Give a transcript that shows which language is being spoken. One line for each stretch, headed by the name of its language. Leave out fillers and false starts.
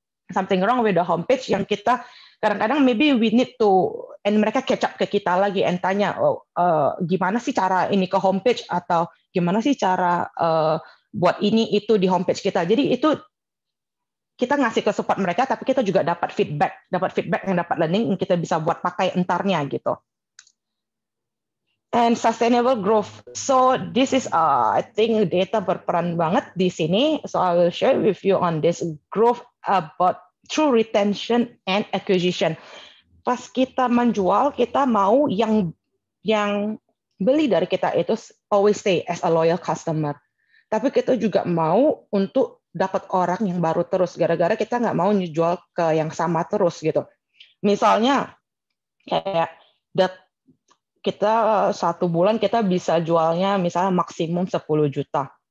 English: Something wrong with the homepage
Indonesian: yang kita kadang-kadang
English: maybe we need to, and
Indonesian: mereka catch up ke kita lagi and tanya, gimana sih cara ini ke homepage, atau gimana sih cara buat ini itu di homepage kita. Jadi itu kita ngasih ke support mereka, tapi kita juga dapat feedback yang dapat learning yang kita bisa buat pakai entarnya gitu.
English: And sustainable growth. So this is, I think
Indonesian: data berperan banget di sini.
English: So I will share with you on this growth about true retention and acquisition.
Indonesian: Pas kita menjual, kita mau yang beli dari kita itu
English: always stay as a loyal customer.
Indonesian: Tapi kita juga mau untuk dapat orang yang baru terus. Gara-gara kita nggak mau jual ke yang sama terus gitu. Misalnya kayak kita 1 bulan kita bisa jualnya misalnya maksimum 10 juta.